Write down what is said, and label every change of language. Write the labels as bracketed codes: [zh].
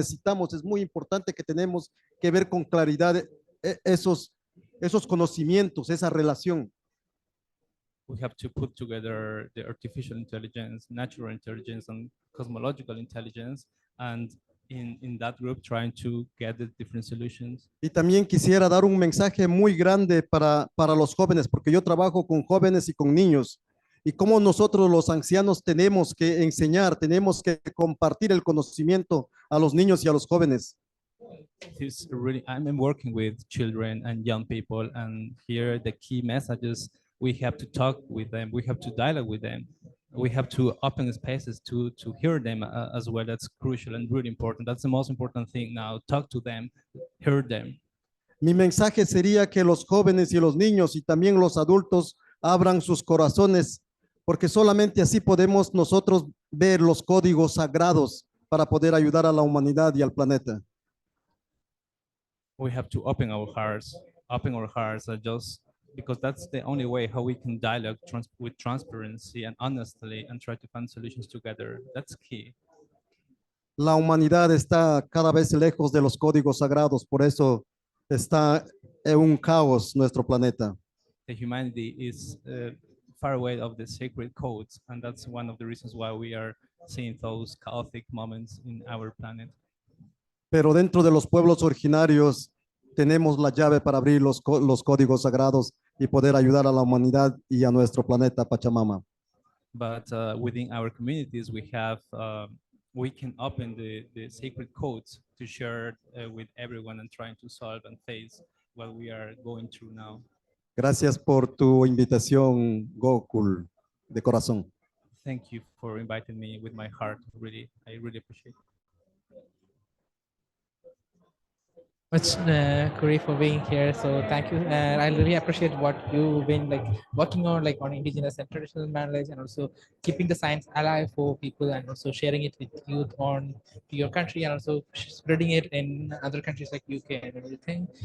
[es] Necesitamos, es muy importante que tenemos que ver con claridad esos conocimientos, esa relación. [en] We have to put together the artificial intelligence, natural intelligence, and cosmological intelligence, and in that group trying to get the different solutions. [es] Y también quisiera dar un mensaje muy grande para los jóvenes, porque yo trabajo con jóvenes y con niños, y cómo nosotros los ancianos tenemos que enseñar, tenemos que compartir el conocimiento a los niños y a los jóvenes. [en] I'm working with children and young people, and here the key messages, we have to talk with them, we have to dialogue with them, we have to open spaces to hear them as well. That's crucial and really important. That's the most important thing now. Talk to them, hear them. [es] Mi mensaje sería que los jóvenes y los niños y también los adultos abran sus corazones, porque solamente así podemos nosotros ver los códigos sagrados para poder ayudar a la humanidad y al planeta. [en] We have to open our hearts just because that's the only way how we can dialogue with transparency and honestly and try to find solutions together. That's key. [es] La humanidad está cada vez lejos de los códigos sagrados, por eso está en un caos nuestro planeta. [en] The humanity is far away of the sacred codes, and that's one of the reasons why we are seeing those chaotic moments in our planet. [es] Pero dentro de los pueblos originarios tenemos la llave para abrir los códigos sagrados y poder ayudar a la humanidad y a nuestro planeta Pachamama. [en] But within our communities, we can open the sacred codes to share with everyone and trying to solve and face what we are going through now. [es] Gracias por tu invitación, Gokul, de corazón. [en] Thank you for inviting me with my heart. I really appreciate it. Much Corey for being here. So thank you. I really appreciate what you've been working on, on indigenous and traditional knowledge, and also keeping the science alive for people, and also sharing it with youth on to your country, and also spreading it in other countries like UK and everything.